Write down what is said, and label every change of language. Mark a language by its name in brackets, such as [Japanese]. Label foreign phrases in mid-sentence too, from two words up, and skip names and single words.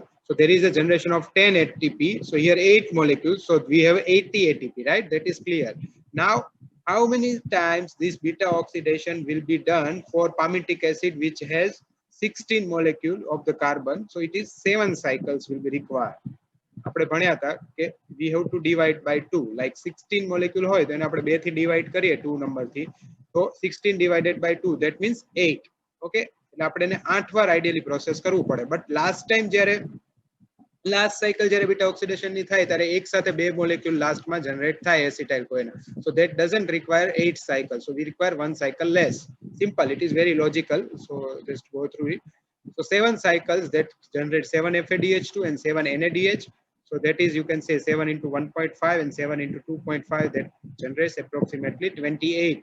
[English] So there is a generation of 10 ATP. So here 8 molecules. So we have 80 ATP, right? That is clear. Now, how many times this beta oxidation will be done for palmitic acid, which has 16 molecule of the carbon? So it is 7 cycles will be required. [Gujarati] આપણે ભણ્યા હતા કે [English] we have to divide by 2, like 16 molecule [Gujarati] હોય તો એને આપણે 2 થી divide કરીએ 2 નંબર થી, તો [English] 16 divided by 2, that means 8. [Gujarati] okay, એટલે આપણે એને 8 વાર [English] ideally process [Gujarati] કરવું પડે. [English] But last time [Gujarati] જ્યારે [English] last cycle [Gujarati] જ્યારે [English] beta oxidation [Gujarati] ની થાય ત્યારે એક સાથે 2 molecule last માં generate થાય [English] acetyl CoA. So that doesn't require 8 cycles, so we require 1 cycle less. Simple, it is very logical, so just go through it. So 7 cycles that generate 7 FADH2 and 7 NADH. So that is, you can say 7 into 1.5 and 7 into 2.5, that generates approximately 28.